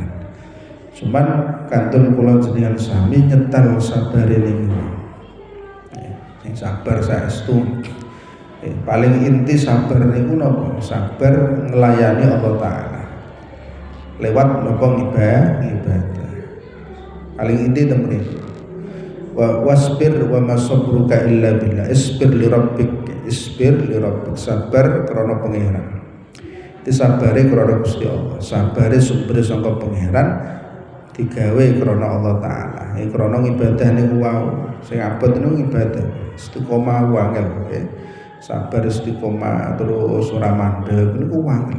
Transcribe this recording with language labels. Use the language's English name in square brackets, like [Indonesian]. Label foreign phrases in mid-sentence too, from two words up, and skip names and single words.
[Javanese] Cuman kantun kula jenengan sami nyetel sabare niku. Sing sabar saestu. Paling inti sabar niku napa? Sabar nglayani Allah taala. Lewat napa ibadah. Paling inti temen [Arabic] wasbir wa ma sabruka illa billah. Isbir li rabbik, [Javanese] sabar krana pangeran. Disabare krana Gusti Allah, sabare sumber saka pangeran digawe krana Allah taala. Iki krana ibadah niku wae. Sing abot niku ibadah. Istiqomah wangel nggih. Sabar istiqomah terus ora mandeg niku wangel.